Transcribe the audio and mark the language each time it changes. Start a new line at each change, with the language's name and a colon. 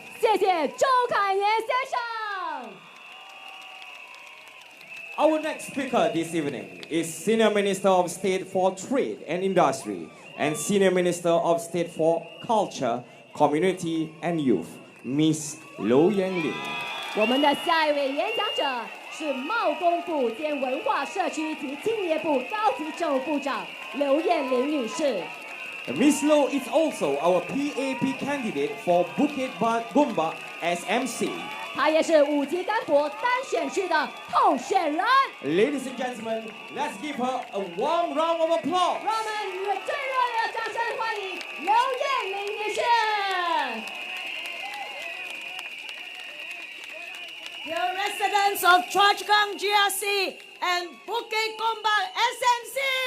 Chinese: 谢谢周凯炎先生。
English: Our next speaker this evening is Senior Minister of State for Trade and Industry and Senior Minister of State for Culture, Community and Youth, Miss Low Yang Lin.
Chinese: 我们的下一位演讲者是贸工部兼文化社区及青年部高级政务部长刘艳玲女士。
English: Miss Low is also our PAP candidate for Bukit Gombak as MC.
Chinese: 她也是五级干博单选区的候选人。
English: Ladies and gentlemen, let's give her a warm round of applause.
Chinese: 让我们以最热烈的掌声欢迎刘艳玲女士。
English: Dear residents of Chua Chu Kang GRC and Bukit Gombak SMC.